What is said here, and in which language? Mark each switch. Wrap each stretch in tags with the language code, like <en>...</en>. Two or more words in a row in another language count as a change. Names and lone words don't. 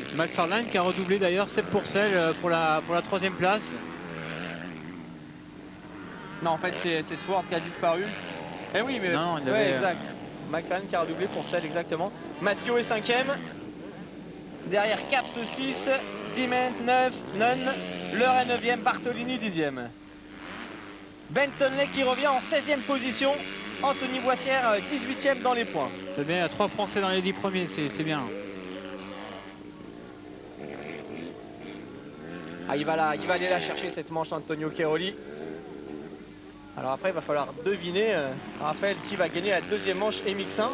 <fr>McFarlane qui a redoublé d'ailleurs Seb Pourcel pour la 3e place. Non, en fait, c'est Sword qui a disparu. Eh oui, mais non, il ouais, avait... exact. McFarlane qui a redoublé Pourcel, exactement. Maschio est 5e. Derrière Caps 6, Diment 9, Nunn, Leur est 9e, Bartolini 10e. Bentonley qui revient en 16e position. Anthony Boissière 18e dans les points. C'est bien, il y a 3 Français dans les 10 premiers, c'est bien. Ah, il va aller la chercher cette manche, Antonio Cairoli. Alors après, il va falloir deviner, Raphaël, qui va gagner la 2e manche MX1.</fr>